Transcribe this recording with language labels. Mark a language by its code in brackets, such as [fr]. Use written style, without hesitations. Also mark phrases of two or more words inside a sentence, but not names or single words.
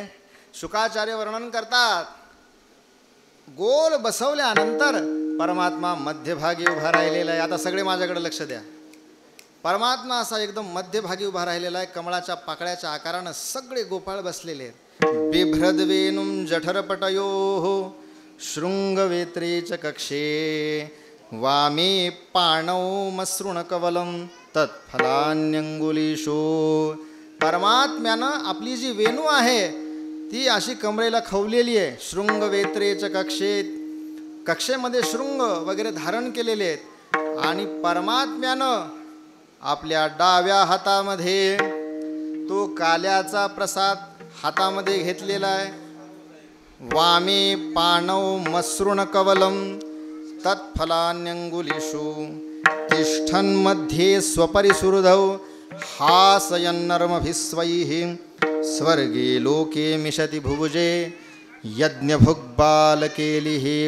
[mr] शुकाचार्य वर्णन करतात, गोल बसवल्यानंतर परमात्मा मध्यभागी उभा राहिलेला आहे. आता सगळे माझ्याकडे लक्ष द्या. परमात्मा असा एकदम मध्यभागी उभा राहिलेला आहे. कमळाच्या पाकळ्याच्या आकारानं सगळे गोपाळ बसलेले आहेत. [sa] बिभ्रद्वेनुम जठरपटयोः शृंगवेत्रे च कक्षे, वामे पाणौ मसृणकवलं तत्फलान्यंगुलीषु. [mr] परमात्म्यानं आपली जी वेणू आहे ती अशी कमरेला खवलेली आहे. [sa] शृंगवेत्रे च कक्षे, [mr] कक्षेमध्ये शृंग वगैरे धारण केलेले आहेत. आणि परमात्म्यानं आपल्या डाव्या हातामध्ये तो काल्याचा प्रसाद हातामध्ये घेतलेला आहे. [sa] वामे पाणौ मसृण कवलं तत्फलान्यंगुलीषु, तिष्ठन् मध्ये स्वपरिसुहृदौ हासयन्नर्मभिस्वैः, स्वर्गे लोके मिशति भुभुजे यज्ञभुग्बालकेलिः.